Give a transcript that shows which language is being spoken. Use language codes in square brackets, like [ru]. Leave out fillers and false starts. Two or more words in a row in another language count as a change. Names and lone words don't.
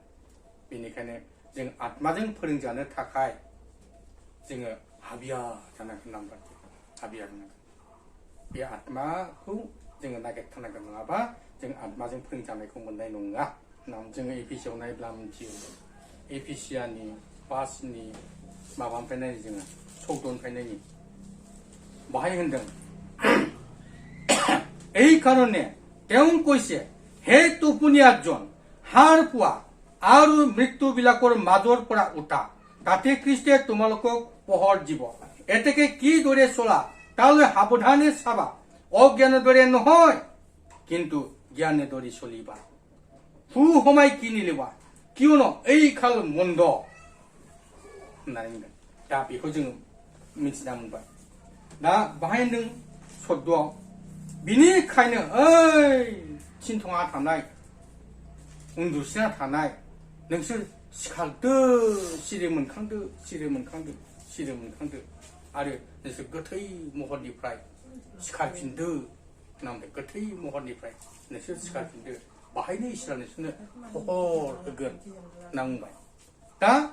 [brx] बेनिखायनो जों आत्माजों फोरोंजानो थाखाय जोङो हाबिया जानांगोन होनना बुंदों हाबिया जानांगोन बे आत्माखौ जोङो नागिरथारनांगोन नङाबा जों आत्माजों फोरोंजानायखौ मोननाय नङा होननानै जोङो एपिसियाव नायब्ला मिथियो एपिसियानि 5नि माबानिफ्राय नायो जोङो 14निफ्राय नायो बाहाय होनदों [as] এই কারণে তেওঁ কৈছে হে টোপনিয়াজন হাৰ পোৱা আৰু মৃত্যুবিলাকৰ মাজৰ পৰা উঠা তাতে খ্ৰীষ্টে তোমালোকক পোহৰ দিব এতেকে কিদৰে চলা তালৈ সাৱধানে চাবা অজ্ঞানৰ দৰে নহয় কিন্তু জ্ঞানৰ দৰে চলিবা সু সময় কিনিলেবা কিয়নো এই খাল মন্দ [brx] होननानै बुंदों दा बेखौ जोङो मिथिना मोनबाय दा बाहाय होनदों सद्दआव बिनिखायनो ओइ थिनथङा थानाय उन्दुसिना थानाय नोंसोर सिखारदो सिरि मोनखांदो सिरि मोनखांदो सिरि मोनखांदो आरो नोंसोर गोथै महरनिफ्राय सिखारफिनदो नामदों गोथै महरनिफ्राय नोंसोर सिखारफिनदो बाहायनो इसोरा नोंसोरनो हर होगोन होनना बुंबाय दा